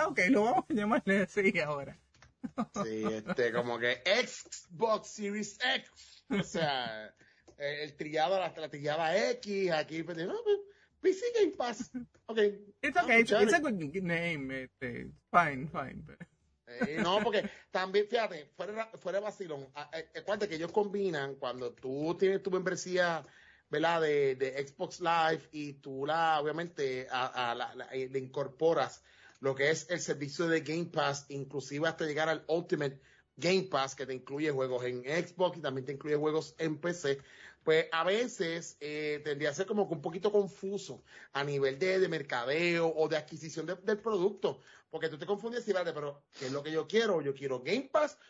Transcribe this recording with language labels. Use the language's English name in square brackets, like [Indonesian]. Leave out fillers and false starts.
[Spanish] Ok, lo vamos a llamarle así ahora. Sí, como que Xbox Series X, o sea, el trillado, la trillada X, aquí, pues, no, PC Game Pass, okay. [English] It's okay, it's a good name, fine. [Spanish] No, porque también, fíjate, fuera de vacilón, acuérdate que ellos combinan, cuando tú tienes tu membresía, ¿verdad?, de Xbox Live, y tú la, obviamente, le incorporas lo que es el servicio de Game Pass, inclusive hasta llegar al Ultimate Game Pass, que te incluye juegos en Xbox y también te incluye juegos en PC, pues a veces tendría a ser como que un poquito confuso a nivel de mercadeo o de adquisición del producto, porque tú te confundes y vale, pero ¿qué es lo que yo quiero? ¿Yo quiero Game Pass?